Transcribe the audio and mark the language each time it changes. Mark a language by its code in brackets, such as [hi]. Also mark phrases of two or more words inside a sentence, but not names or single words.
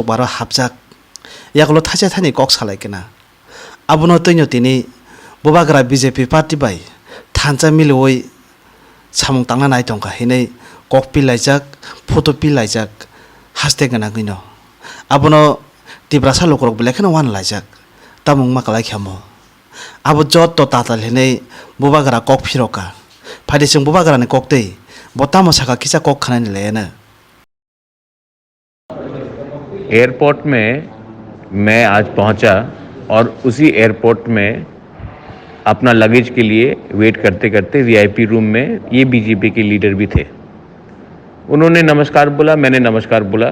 [trp] baro hapjak yagulo thaise thani kok salai kena abono toino tini bobagra BJP party bai thancha miloi samung tangna nai tongka hinai kok pilaijak photo pilaijak haste gana gino abono tibrasa lokorok belekena wan laijak tamung makalai khamo abo jot to tatal hinai bobagra kok phiroka phaidising bobagra ni kok tei botamo saka kisa kok khanani lena [hi] एयरपोर्ट में मैं आज पहुंचा और उसी एयरपोर्ट में अपना लगेज के लिए वेट करते करते [en] VIP room [hi] में ये बीजेपी के लीडर भी थे। उन्होंने नमस्कार बोला, मैंने नमस्कार बोला।